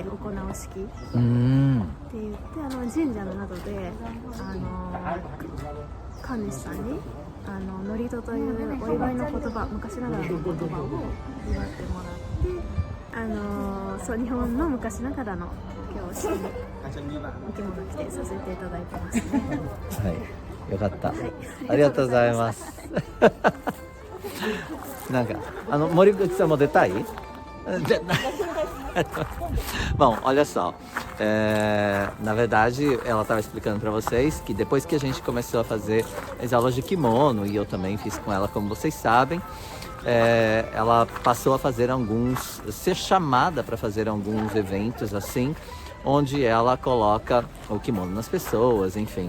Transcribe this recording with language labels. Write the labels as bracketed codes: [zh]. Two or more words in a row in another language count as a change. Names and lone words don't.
[ja] って言って神社などで神主さんに祝詞というお祝いの言葉、昔ながらの言葉を祝ってもらって、そう日本の昔ながらの今日式にお着物着てさせていただいてますね。はい。 よかった。ありがとうございます。なんか森口さんも出たい [pt] Bom, olha só, na verdade ela estava explicando para vocês que depois que a gente começou a fazer as aulas de kimono, e eu também fiz com ela, como vocês sabem, ela passou a fazer ser chamada para fazer alguns eventos assim, onde ela coloca o kimono nas pessoas, enfim.